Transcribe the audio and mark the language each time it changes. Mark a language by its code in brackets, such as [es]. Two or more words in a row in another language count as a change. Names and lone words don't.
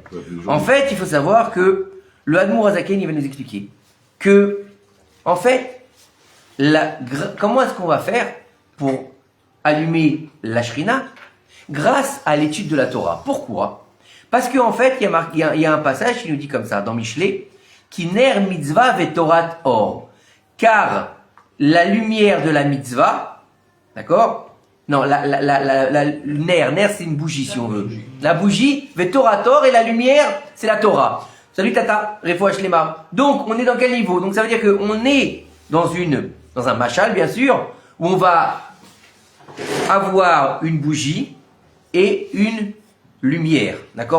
[fr] En fait, il faut savoir que le Admour Azaken, il va nous expliquer que, en fait, comment est-ce qu'on va faire pour allumer la Shrina? Grâce à l'étude de la Torah. Pourquoi? Parce qu'en fait, il y a un passage qui nous dit comme ça, dans Michelet, qui [he] נר מצוה ותורה אור. [fr] Car la lumière de la mitzvah, d'accord? Non, ner c'est une bougie si on veut. La bougie, [he] ותורה אור, [fr] et la lumière, c'est la Torah. Salut Tata, [he] רפואה שלמה. [fr] Donc, on est dans quel niveau? Donc, ça veut dire qu'on est dans un machal, bien sûr, où on va avoir une bougie et une lumière, d'accord?